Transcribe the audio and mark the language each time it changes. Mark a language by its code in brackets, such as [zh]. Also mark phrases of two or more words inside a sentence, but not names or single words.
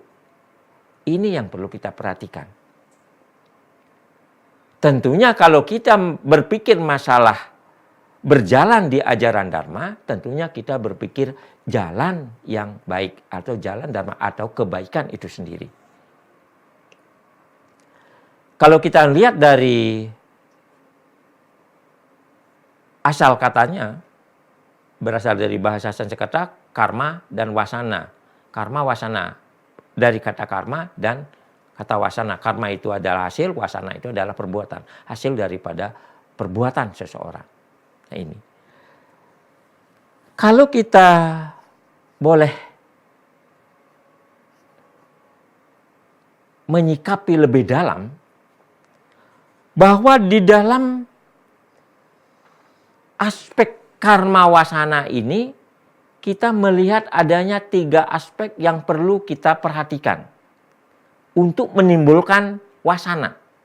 [id] Ini yang perlu kita perhatikan. Tentunya kalau kita berpikir masalah berjalan di ajaran Dharma, tentunya kita berpikir jalan yang baik atau jalan Dharma atau kebaikan itu sendiri. Kalau kita lihat dari asal katanya, berasal dari bahasa Sanskerta, karma dan wasana. Karma wasana, dari kata karma dan kata wasana. Karma itu adalah hasil, wasana itu adalah perbuatan. Hasil daripada perbuatan seseorang. Nah ini. Kalau kita boleh menyikapi lebih dalam, bahwa di dalam aspek karma wasana ini, kita melihat adanya 3 aspek yang perlu kita perhatikan untuk menimbulkan wasana.